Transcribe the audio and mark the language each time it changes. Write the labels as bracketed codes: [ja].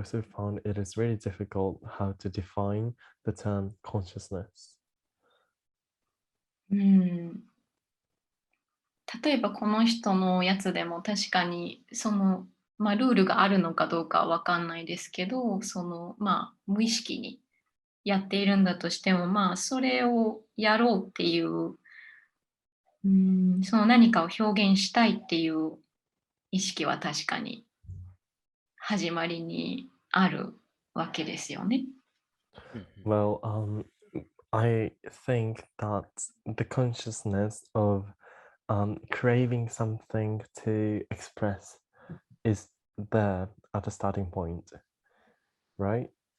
[en] also found it is really difficult how to define the term consciousness. [ja] うん、例えばこの人のやつでも確かにルールがあるのかどうかはわかんないですけど、無意識にやっているんだとしても、それをやろうっていう、その何かを表現したいっていう意識は確かに始まりにあるわけですよね。うんうん。 [en] Well, I think that the consciousness of craving something to express is there at a starting point, right?